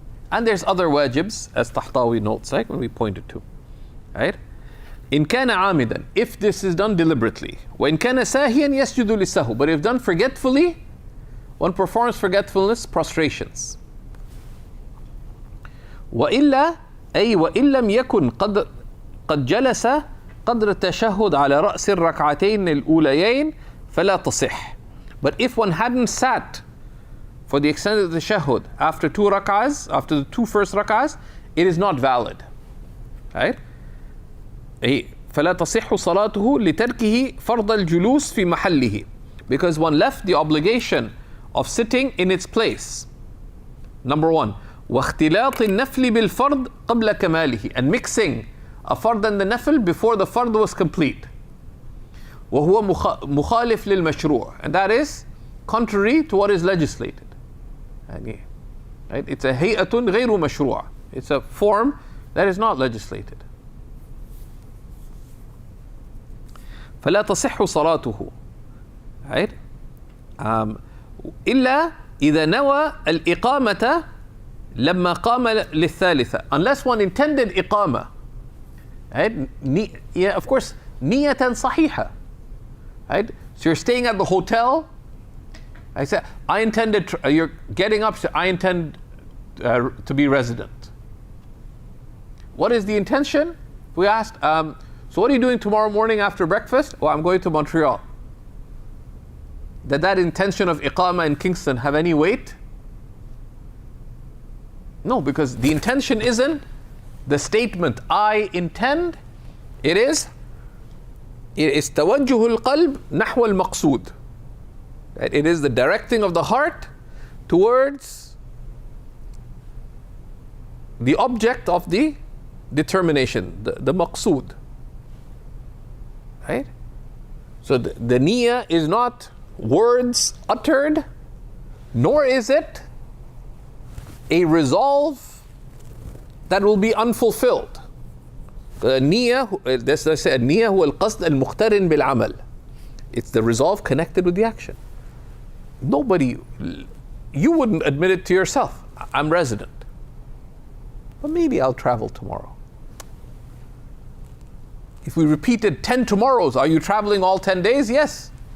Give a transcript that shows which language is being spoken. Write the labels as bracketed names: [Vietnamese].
[English] And there's other wajibs, as Tahtawi notes, right, when we pointed to. Right? [Arabic] إن كان عامدا, [English] if this is done deliberately. [Arabic] وإن كان ساهيا يسجد للسهو, [English] but if done forgetfully, one performs forgetfulness prostrations. [Arabic] وإلا أي وإن لم يكن قد جلس قدر التشهد على رأس الركعتين الأوليين فلا تصح. [English] But if one hadn't sat for the extent of the tashahhud after two rak'ahs, after the two first rak'ahs, it is not valid. Right? [Arabic] فلا تصح صلاته لتركه فرض الجلوس في محله, [English] because one left the obligation of sitting in its place. Number one, [Arabic] واختلاط النفل بالفرض قبل كماله, [English] and mixing a fard and the nafil before the fard was complete. [Arabic] وهو مخالف للمشروع, [English] and that is contrary to what is legislated. Right? It's a [Arabic] هيئة غير مشروع. [English] It's a form that is not legislated. [Arabic] فلا تصح صلاته. [English] Right? [Arabic] إلا إذا نوى الإقامة لما قام للثالثة, [English] unless one intended [Arabic] إقامة. [English] Right? Yeah, of course, [Arabic] نية صحيحة. [English] Right? So you're staying at the hotel. I said, I intended, you're getting up, I intend to be resident. What is the intention? We asked, so what are you doing tomorrow morning after breakfast? Oh, I'm going to Montreal. Did that intention of iqama in Kingston have any weight? No, because the intention isn't the statement, I intend. It is [Arabic] توجه القلب نحو المقصود. [English] It is the directing of the heart towards the object of the determination, the maqsood. Right? So the niyyah is not words uttered, nor is it a resolve that will be unfulfilled. [Arabic] النية, [English] that's what I said, [Arabic] النية هو القصد المقترن بالعمل. [English] It's the resolve connected with the action. Nobody, you wouldn't admit it to yourself. I'm resident, but maybe I'll travel tomorrow. If we repeated 10 tomorrows, are you traveling all 10 days? Yes.